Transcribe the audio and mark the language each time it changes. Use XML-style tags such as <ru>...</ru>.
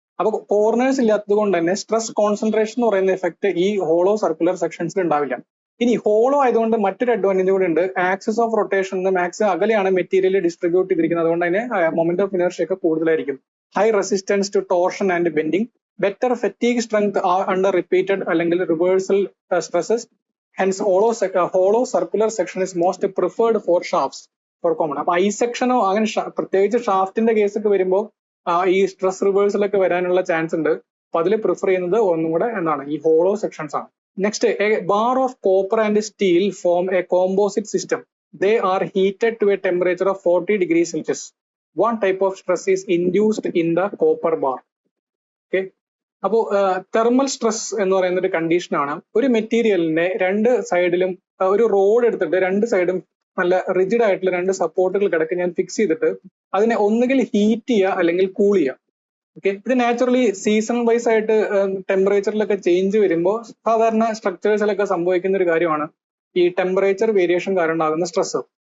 <ml>അപ്പൊ കോർണേഴ്സ് ഇല്ലാത്തത് കൊണ്ട് തന്നെ സ്ട്രെസ് കോൺസെൻട്രേഷൻ എന്ന് പറയുന്ന എഫക്ട് ഈ ഹോളോ സർക്കുലർ സെക്ഷൻസിൽ ഉണ്ടാവില്ല. ഇനി ഹോളോ ആയതുകൊണ്ട് മറ്റൊരു അഡ്വാൻറ്റേജ് കൂടെ ഉണ്ട്. ആക്സിസ് ഓഫ് റൊട്ടേഷൻ മാക്സിമം അകലെയാണ് മെറ്റീരിയൽ ഡിസ്ട്രിബ്യൂട്ട് ചെയ്തിരിക്കുന്നത്, അതുകൊണ്ട് തന്നെ മൊമെന്റ് ഓഫ് ഇനർഷ്യ ഒക്കെ കൂടുതലായിരിക്കും. High resistance to torsion and bending,</ml> <en>better fatigue strength under repeated അല്ലെങ്കിൽ reversal stresses. Hence hollow circular section is most preferred for shafts for common.</en> <ml>അപ്പൊ I സെക്ഷനോ അങ്ങനെ പ്രത്യേകിച്ച് ഷാഫ്റ്റിന്റെ കേസ് ഒക്കെ വരുമ്പോൾ ഈ സ്ട്രെസ് റിവേഴ്സൽ ഒക്കെ വരാനുള്ള ചാൻസ് ഉണ്ട്. അപ്പൊ അതിൽ പ്രിഫർ ചെയ്യുന്നത് ഒന്നും കൂടെ എന്താണ് ഈ ഹോളോ സെക്ഷൻസ് ആണ്.</ml> <en>Next, a bar of copper and steel form a composite system. They are heated to a temperature of 40 degrees Celsius. One type of stress is induced in the copper bar. Okay.</en> <ml>അപ്പോൾ thermal stress എന്ന് പറയുന്ന ഒരു condition ആണ്. ഒരു മെറ്റീരിയലിനെ രണ്ട് സൈഡിലും ഒരു റോഡ് എടുത്തിട്ട് രണ്ട് സൈഡും നല്ല റിജിഡ് ആയിട്ടുള്ള രണ്ട് സപ്പോർട്ടുകൾ കിടക്ക് ഞാൻ ഫിക്സ് ചെയ്തിട്ട് അതിനെ ഒന്നുകിൽ ഹീറ്റ് ചെയ്യുക അല്ലെങ്കിൽ കൂൾ ചെയ്യുക. ഓക്കെ, ഇത് നാച്ചുറലി സീസൺ വൈസ് ആയിട്ട് ടെമ്പറേച്ചറിലൊക്കെ ചേഞ്ച് വരുമ്പോൾ സാധാരണ സ്ട്രക്ചേഴ്സിലൊക്കെ സംഭവിക്കുന്ന ഒരു കാര്യമാണ് ഈ ടെമ്പറേച്ചർ വേരിയേഷൻ കാരണം ഉണ്ടാകുന്ന സ്ട്രെസ്.</ml>